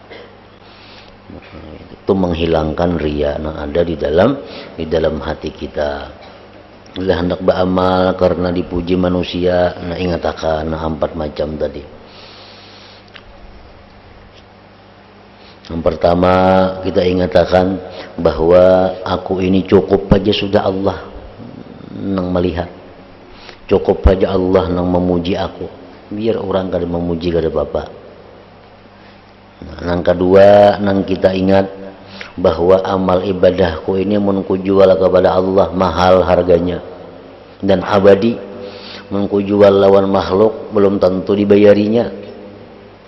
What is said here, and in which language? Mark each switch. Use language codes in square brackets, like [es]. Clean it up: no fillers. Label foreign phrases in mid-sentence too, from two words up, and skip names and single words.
[id] Itu menghilangkan ria yang ada di dalam hati kita. Bila hendak beramal karena dipuji manusia, nah ingat akan 4 macam tadi. [bjn] Yang pertama kita ingat akan bahwa aku ini cukup saja sudah Allah nang melihat, cukup saja Allah nang memuji aku, biar orang kada memuji kada apa-apa. Nah, yang kedua nang kita ingat bahwa amal ibadahku ini menku jual kepada Allah mahal harganya dan abadi, menku jual lawan makhluk belum tentu dibayarinya.